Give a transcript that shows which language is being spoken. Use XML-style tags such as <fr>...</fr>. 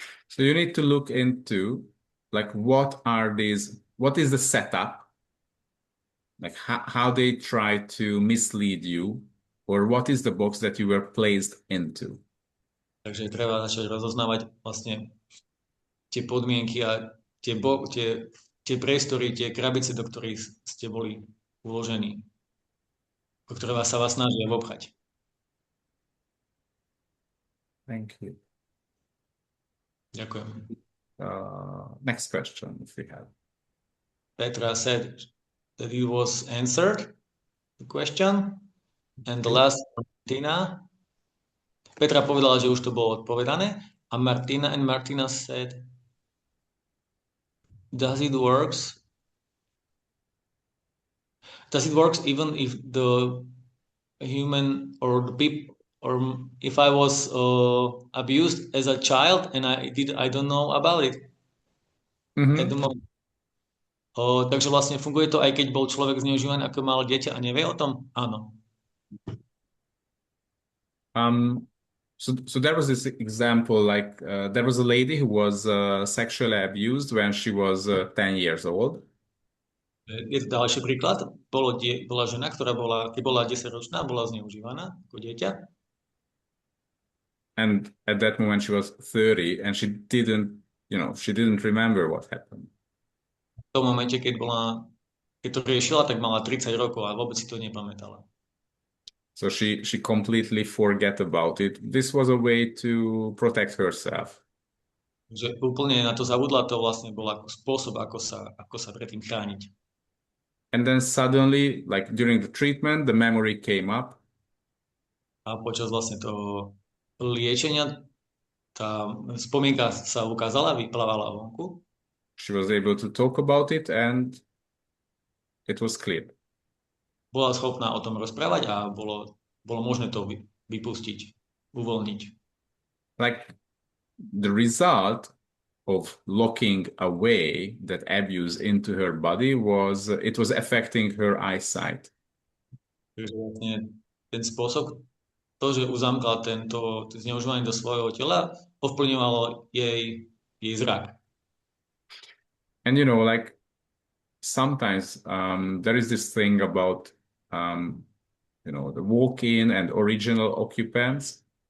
<en>So you need to look into like what is the setup, like how they try to mislead you, or what is the box that you were placed into.</en> <sk>Takže treba začať rozoznávať vlastne tie podmienky a tie priestory, tie krabice, do ktorých ste boli uložení, o ktoré sa vás snažia obchať.</sk> <en>Thank you.</en> <sk>Ďakujem.</sk> <en>Next question, if we have. Petra said that it was answered, the question, and the last, Martina.</en> <sk>Petra povedala, že už to bolo odpovedané, a</sk> <en>Martina said, does it work even if the human or the people, or if I was abused as a child and I don't know about it at the moment.</en> <sk>Takže vlastne funguje to, aj keď bol človek zneužívaný ako malé dieťa a nevie o tom? Áno.</sk> <en>So there was this example, like there was a lady who was sexually abused when she was 10 years old.</en> <sk>Je to ďalší príklad. Bola žena, ktorá keď bola 10-ročná, bola zneužívaná ako dieťa.</sk> <en>And at that moment she was 30 and she didn't remember what happened.</en> <sk>V tom momente, keď to riešila, tak mala 30 rokov a vôbec si to nepamätala.</sk> <en>So she completely forget about it. This was a way to protect herself.</en> <sk>Že úplne na to zabudla, to vlastne bol ako spôsob, ako sa predtým chrániť.</sk> <en>And then suddenly, like during the treatment, the memory came up.</en> <sk>A počas vlastne toho liečenia tá spomienka sa ukázala, vyplávala vonku.</sk> <en>She was able to talk about it and it was clear.</en> <sk>Bola schopná o tom rozprávať a bolo možné to vypustiť, uvoľniť.</sk> <en>Like the result of locking away that abuse into her body was affecting her eyesight.</en> <sk>Takže vlastne ten spôsob, to, že uzamkla to zneužívanie do svojho tela, ovplyvňovalo jej zrak.</sk> <en>And like sometimes there is this thing about the walk-in and original occupants.</en>